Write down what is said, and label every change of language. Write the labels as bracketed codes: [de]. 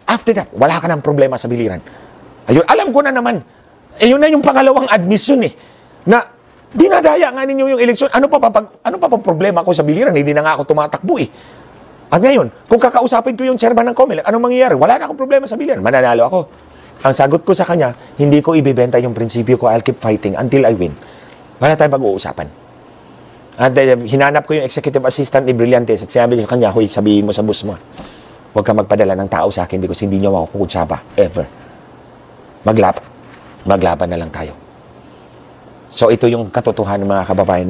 [en] After that, [tl] wala ka ng problema sa biliran. Ayun, alam ko na naman. Ayun na yung pangalawang admission eh. Na dinadaya nga ninyo yung eleksyon. Ano pa problema ko sa biliran? Hindi na nga ako tumatakbo eh. At ngayon, kung kakausapin ko yung chairman ng COMELEC, anong mangyayari? Wala na akong problema sa biliran. Mananalo ako. Ang sagot ko sa kanya, hindi ko ibibenta yung prinsipyo ko. [en] I'll keep fighting until I win. [tl] Wala tayong pag-uusapan. At hinanap ko yung executive assistant ni Brillantes at sinabi ko sa kanya, huy, sabihin mo sa boss mo, huwag ka magpadala ng tao sa akin because hindi nyo ako kukutsaba, ever. Maglaban na lang tayo. So ito yung katotohanan mga kababayan.